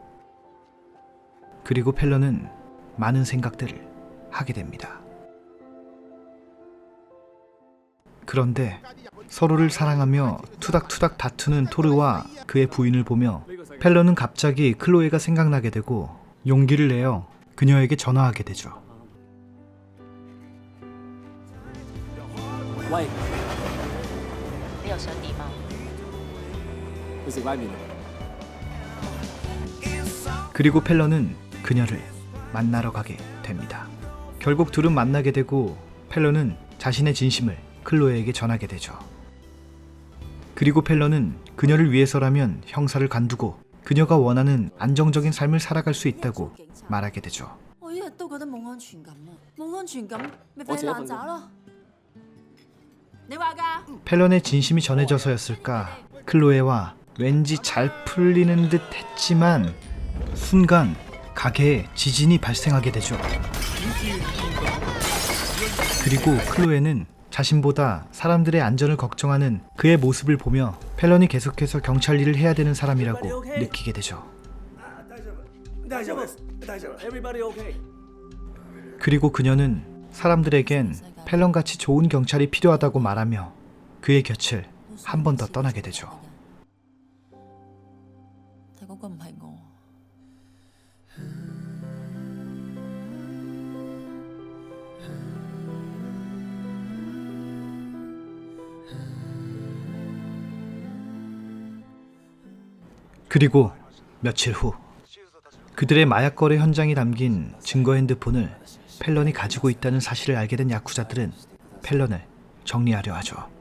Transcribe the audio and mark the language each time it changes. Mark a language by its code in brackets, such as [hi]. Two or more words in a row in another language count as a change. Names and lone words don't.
[ko] 그리고 펠런은 많은 생각들을 하게 됩니다. 그런데 서로를 사랑하며 투닥투닥 다투는 토르와 그의 부인을 보며 펠런은 갑자기 클로에가 생각나게 되고 용기를 내어 그녀에게 전화하게 되죠. [yue] 喂，你又想點啊？去食拉麵。 [ko] 그리고 펠런은 그녀를 만나러 가게 됩니다. 결국 둘은 만나게 되고 펠런은 자신의 진심을 클로에에게 전하게 되죠. 그리고 펠런은 그녀를 위해서라면 형사를 간두고 그녀가 원하는 안정적인 삶을 살아갈 수 있다고 말하게 되죠. [yue] 我一日都覺得冇安全感啊，冇安全感咪俾爛渣咯。你話㗎？ [ko] 펠런의 진심이 전해져서였을까 클로에와 왠지 잘 풀리는 듯 했지만 순간 가게에 지진이 발생하게 되죠. 그리고 클로에는 자신보다 사람들의 안전을 걱정하는 그의 모습을 보며 펠런이 계속해서 경찰 일을 해야 되는 사람이라고 느끼게 되죠. 그리고 그녀는 사람들에겐 펠런같이 좋은 경찰이 필요하다고 말하며 그의 곁을 한 번 더 떠나게 되죠. [yue] 但嗰個唔係我。 [ko] 그리고 며칠 후 그들의 마약 거래 현장이 담긴 증거 핸드폰을 펠런이 가지고 있다는 사실을 알게 된 야쿠자들은 펠런을 정리하려 하죠.